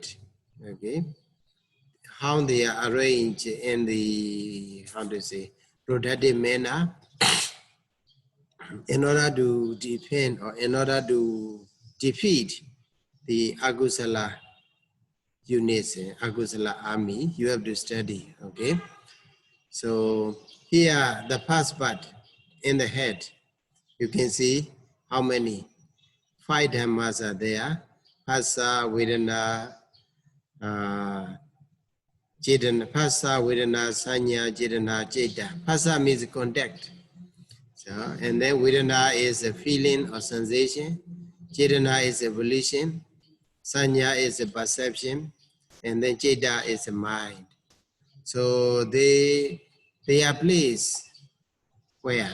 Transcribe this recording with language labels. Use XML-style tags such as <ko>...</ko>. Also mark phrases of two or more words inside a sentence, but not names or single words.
<en>Okay, how they are arranged in the productive manner in order to defend or in order to defeat the Agusala units, Agusala army, you have to study, okay? So here, the first part in the head, you can see how many? 5 dhammas are there.</en> <pi>Phassa, Vedana, Chetana. Phassa, Vedana, Sanya, Chetana, Cheta.</pi> <en>Phassa means contact. So, and then Vedana is a feeling or sensation. Chetana is a volition. Sanya is a perception. And then Cheta is a mind. So they are placed where?</en>